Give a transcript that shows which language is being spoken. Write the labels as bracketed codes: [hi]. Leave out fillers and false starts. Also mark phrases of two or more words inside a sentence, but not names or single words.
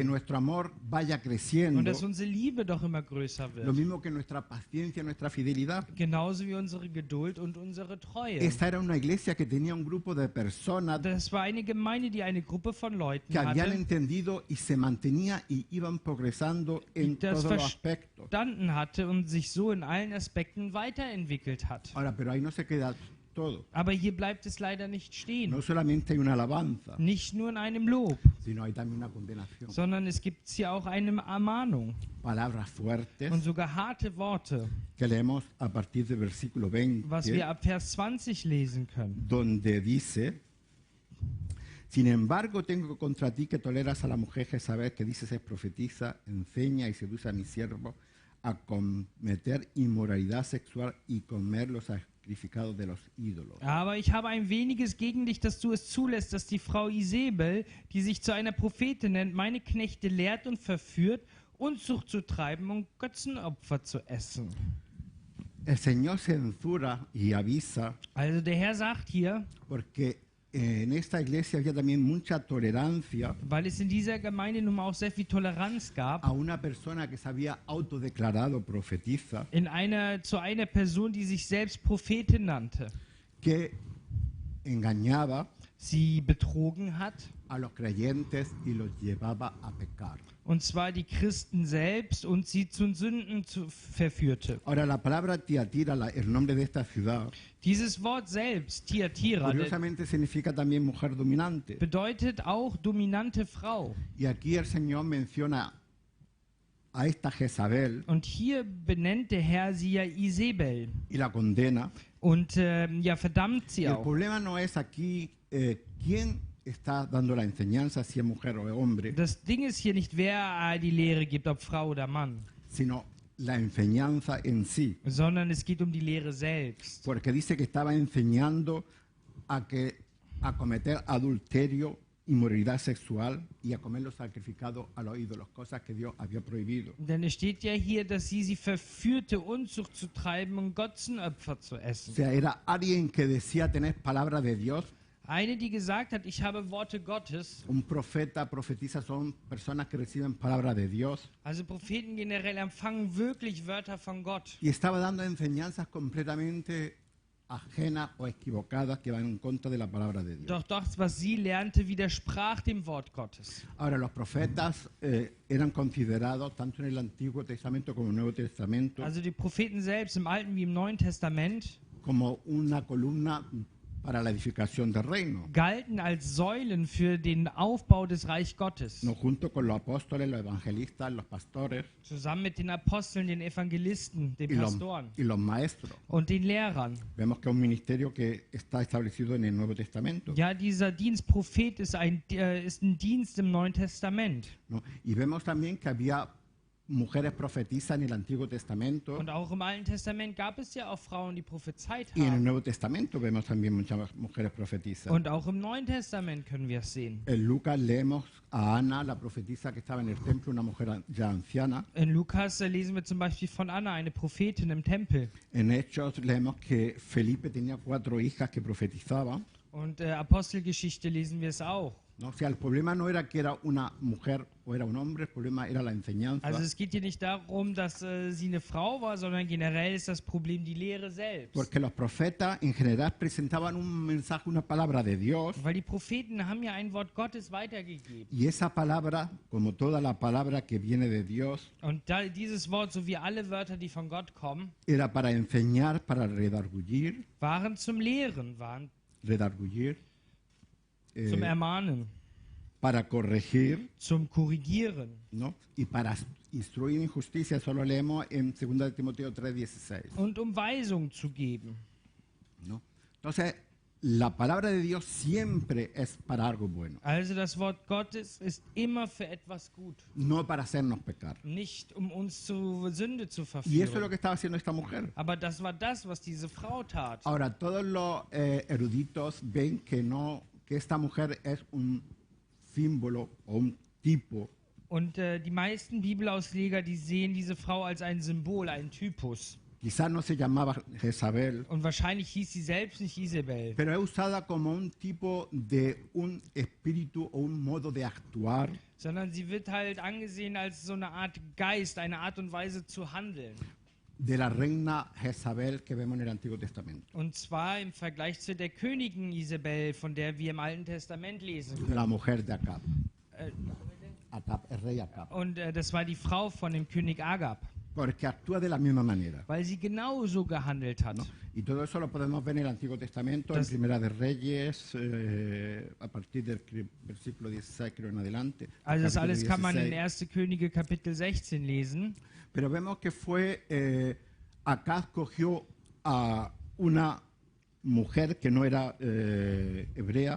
[es] nuestro amor vaya creciendo, [de] Und dass unsere Liebe doch immer größer [es] lo [de] wird. [es] mismo que nuestra paciencia, nuestra fidelidad. [de] Genauso wie unsere Geduld und unsere Treue. [es] Esta era una iglesia que tenía un grupo de personas [de] Das war eine Gemeinde, die eine Gruppe von Leuten [es] que habían [de] hatte, [es] entendido y se mantenía y iban progresando en [de] das [es] todos los aspectos. [de] verstanden hatte und sich so in allen Aspekten weiterentwickelt hat. [es] Ahora, pero ahí no se queda todo. [de] Aber hier bleibt es leider nicht stehen. [es] No solamente hay una alabanza, [de] Nicht nur in einem Lob, [es] sino hay también una condenación. [de] sondern es gibt hier auch eine Ermahnung [es] Palabras fuertes [de] und sogar harte Worte, [es] que leemos a partir del versículo 20, [de] was wir ab Vers 20 lesen können. [es] donde dice: Sin embargo, tengo contra ti que toleras a la mujer Jezabel, que dices es profetiza, enseña y seduce a mi siervo a cometer inmoralidad sexual y comer los sacrificados de los ídolos. [de] Aber ich habe ein weniges gegen dich, dass du es zulässt, dass die Frau Isabel, die sich zu einer Prophetin nennt, meine Knechte lehrt und verführt, Unzucht zu treiben und Götzenopfer zu essen. [es] El Señor censura y avisa [de] Also der Herr sagt hier, [es] porque en esta iglesia había también mucha tolerancia [de] weil es in dieser Gemeinde nun mal auch sehr viel Toleranz gab, [es] a una persona que se había autodeclarado profetiza, [de] zu einer Person, die sich selbst Prophetin nannte. [es] que engañaba [de] Sie betrogen hat, [es] a los creyentes y los llevaba a pecar. [de] und zwar die Christen selbst, und sie zu Sünden verführte. [es] Ahora, la palabra Tiatira, el nombre de esta ciudad, [de] Dieses Wort selbst, Thyatira, [es] curiosamente significa también mujer dominante. [de] bedeutet auch dominante Frau. [es] Y aquí el Señor menciona a esta Jezabel [de] Und hier benennt der Herr sie ja Isabel [es] y la condena. [de] und ja, verdammt [es] Y [de] sie [es] el [de] auch. [es] problema no es aquí quién está dando la enseñanza, si es mujer o es hombre, [de] Das Ding ist hier nicht, wer die Lehre gibt, ob Frau oder Mann, [es] sino la enseñanza en sí. [de] sondern es geht um die Lehre selbst. [es] Porque dice que estaba enseñando a cometer adulterio, inmoralidad sexual y a comer los sacrificados a los ídolos, cosas que Dios había prohibido. [de] Denn es steht ja hier, dass sie verführte, Unzucht zu treiben und Götzenopfer zu [es] O [de] essen. [es] sea, era alguien que decía tener palabra de Dios. [de] Eine, die gesagt hat, ich habe Worte Gottes. [es] Un profeta, profetiza son personas que reciben palabra de Dios. [de] Also Propheten generell empfangen wirklich Wörter von Gott. [es] Y estaba dando enseñanzas completamente ajenas o equivocadas que van en contra de la palabra de Dios. [de] Doch das, was sie lernte, widersprach dem Wort Gottes. [es] Ahora, los profetas eran considerados, tanto en el Antiguo Testamento como en el Nuevo Testamento, [de] Also die Propheten selbst im Alten wie im Neuen Testament [es] como una columna para la edificación del reino. [de] galten als Säulen für den Aufbau des Reich Gottes. [es] No, junto con los apóstoles, los evangelistas, los pastores [de] Zusammen mit den Aposteln, den Evangelisten, den Pastoren [es] y los maestros. [de] und den Lehrern. [es] Vemos que es un ministerio que está establecido en el Nuevo Testamento. [de] Ja, dieser Dienst Prophet ist ein Dienst im Neuen Testament. [es] ¿No? Y vemos también que había mujeres profetizas en el Antiguo Testamento [de] Und auch im Alten Testament gab es ja auch Frauen, die prophezeit [es] y en el [de] haben. [es] Nuevo Testamento vemos también muchas mujeres profetizas. [de] Und auch im Neuen Testament können wir es sehen. [es] En Lucas leemos a Ana, la profetisa que estaba en el templo, una mujer ya anciana. [de] In Lukas lesen wir zum Beispiel von Anna, eine Prophetin im Tempel. [es] En Hechos leemos que Felipe tenía 4 hijas que profetizaban. [de] Und Apostelgeschichte lesen wir es auch. [es] ¿No? O sea, el problema no era que era una mujer o era un hombre, el problema era la enseñanza. [de] Also es geht hier nicht darum, dass sie eine Frau war, sondern generell ist das Problem die Lehre selbst. [es] Porque los profetas en general presentaban un mensaje, una palabra de Dios. [de] Weil die Propheten haben ja ein Wort Gottes weitergegeben. [es] Y esa palabra, como toda la palabra que viene de Dios, [de] Und dieses Wort, so wie alle Wörter, die von Gott kommen, [es] era para enseñar, para redarguir, [de] waren zum Lehren, waren zum eh, Ermahnen, [es] para corregir, [de] zum Korrigieren [es] ¿no? Y para instruir en justicia. Eso lo leemos en 2 Timoteo 3:16. [de] und um Weisung zu geben. [es] ¿No? Entonces, la palabra de Dios siempre es para algo bueno, [de] Also das Wort Gottes ist immer für etwas gut, [es] no para hacernos pecar. [de] nicht um uns zur Sünde zu [es] Y eso es lo [de] verführen. [es] que estaba haciendo esta mujer. [de] Aber das war das, was diese Frau tat. [es] Ahora, todos los eruditos ven que no, que esta mujer es un símbolo o un tipo [de] Und die meisten Bibelausleger, die sehen diese Frau als ein Symbol, einen Typus. [es] Quizás no se llamaba Jezabel, [de] Und wahrscheinlich hieß sie selbst nicht Isabel. [es] pero es usada como un tipo de un espíritu o un modo de actuar [de] Sondern sie wird halt angesehen als so eine Art Geist, eine Art und Weise zu handeln. [es] de la reina Jezabel que vemos en el Antiguo Testamento, [de] Und zwar im Vergleich zu der Königin Isabel, von der wir im Alten Testament lesen können. [es] la mujer de Acab. Äh, Acab, el rey Acab. [de] Und das war die Frau von dem König Agab, [es] Porque actúa de la misma manera. [de] weil sie genauso gehandelt hat. [es] ¿No? Y todo eso lo podemos ver en el Antiguo Testamento, [de] Das- [es] en Primera de Reyes, a partir del versículo 16 creo en adelante. [de] Also das [es] capítulo [de] alles kann man in [es] 16. [de] 1. Könige Kapitel 16 lesen. [es] Pero vemos que fue, Acab cogió a una mujer que no era hebrea,